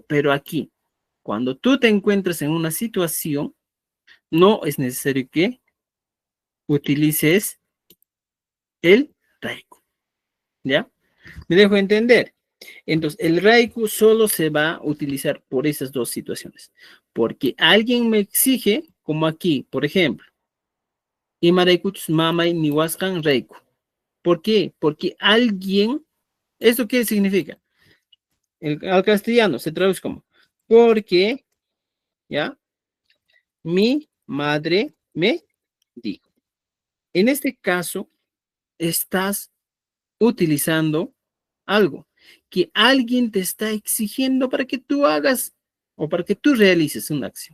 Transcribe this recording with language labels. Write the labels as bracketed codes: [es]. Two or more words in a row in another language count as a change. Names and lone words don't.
[es] Pero aquí, cuando tú te encuentras en una situación, no es necesario que utilices el reiku, ¿ya? ¿Me dejo entender? Entonces, el reiku solo se va a utilizar por esas dos situaciones. Porque alguien me exige, como aquí, por ejemplo, [qu] Imaraikuchus mamay niwaskan reiku. [es] ¿Por qué? Porque alguien, ¿esto qué significa? Al castellano se traduce como, porque, ¿ya? Mi madre me dijo. En este caso, estás utilizando algo que alguien te está exigiendo para que tú hagas o para que tú realices una acción.